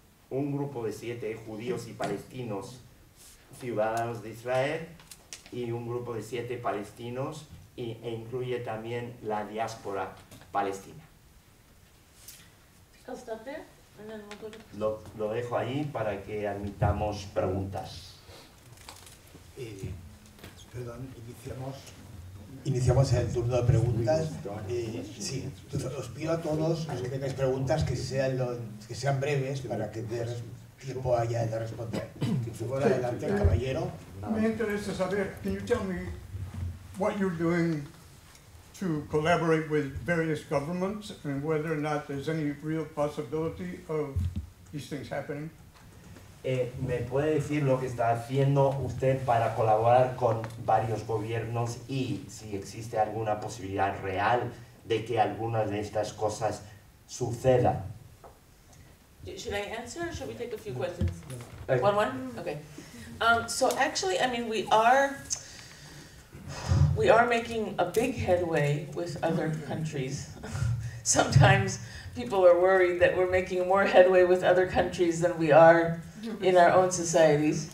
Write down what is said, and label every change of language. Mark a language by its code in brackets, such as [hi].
[es] un grupo de 7 judíos y palestinos ciudadanos de Israel y un grupo de 7 palestinos e incluye también la diáspora palestina. [en] I'll stop there, and then we'll go to... [es] Lo dejo ahí para que admitamos preguntas. Perdón, iniciamos el turno de preguntas. Sí, entonces os pido a todos los que tengáis preguntas que sean breves para que dé tiempo haya de responder. Por adelante, el caballero. Me interesa saber, [en] can you tell me what you're doing to collaborate with various governments and whether or not there's any real possibility of these things happening? [es] ¿Me puede decir lo que está haciendo usted para colaborar con varios gobiernos y si existe alguna posibilidad real de que algunas de estas cosas sucedan? [en] Should I answer or should we take a few questions? One? Okay. So actually, I mean, we are making a big headway with other countries. Sometimes people are worried that we're making more headway with other countries than we are in our own societies.